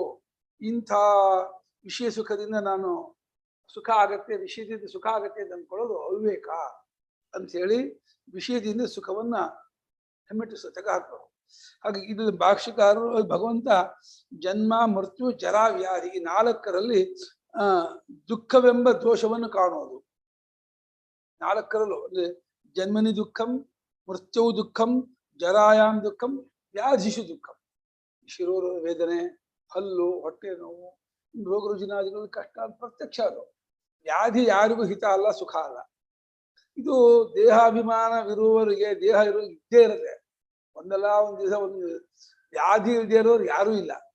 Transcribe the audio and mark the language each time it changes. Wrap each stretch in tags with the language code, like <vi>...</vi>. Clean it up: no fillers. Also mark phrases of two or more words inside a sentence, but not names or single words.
<kn>ಇಂಥ ವಿಷಯ ಸುಖದಿಂದ ನಾನು ಸುಖ ಆಗತ್ತೆ, ವಿಷಯದಿಂದ ಸುಖ ಆಗತ್ತೆ ಅಂತ ಅಂದ್ಕೊಳ್ಳೋದು ಅವಿವೇಕ ಅಂಥೇಳಿ ವಿಷಯದಿಂದ ಸುಖವನ್ನ ಹೆಮ್ಮೆಟ್ಟಿಸೋ ತೆಗೆ ಹಾಕಬೇಕು. ಹಾಗೆ ಇದು ಭಾಷ್ಯಕಾರರು, ಭಗವಂತ ಜನ್ಮ, ಮೃತ್ಯು, ಜರ, ವ್ಯಾಧಿ ಈ 4ರಲ್ಲಿ ದುಃಖವೆಂಬ ದೋಷವನ್ನು ಕಾಣುವುದು. ನಾಲ್ಕರಲ್ಲೂ ಅಂದ್ರೆ</kn> <sa>ಜನ್ಮನಿ ದುಃಖಂ, ಮೃತ್ಯು ದುಃಖಂ, ಜರಾಯಾಮ್ ದುಃಖಂ, ವ್ಯಾಧಿಷು ದುಃಖಂ.</sa> <kn>ಶಿರೋರ ವೇದನೆ, ಹಲ್ಲು, ಹೊಟ್ಟೆ ನೋವು, ರೋಗ ರುಜಿನಾದಿಗಳು ಕಷ್ಟ ಪ್ರತ್ಯಕ್ಷ. ಅದು ವ್ಯಾಧಿ ಯಾರಿಗೂ ಹಿತ ಅಲ್ಲ, ಸುಖ ಅಲ್ಲ. ಇದು ದೇಹಾಭಿಮಾನವಿರುವವರಿಗೆ ದೇಹ ಇದ್ದೇ ಇರುತ್ತೆ. ಒಂದಲ್ಲ ಒಂದು ದಿವಸ ಒಂದು ವ್ಯಾಧಿ ಇಲ್ಲದೆ ಇರೋರು ಯಾರೂ ಇಲ್ಲ.</kn>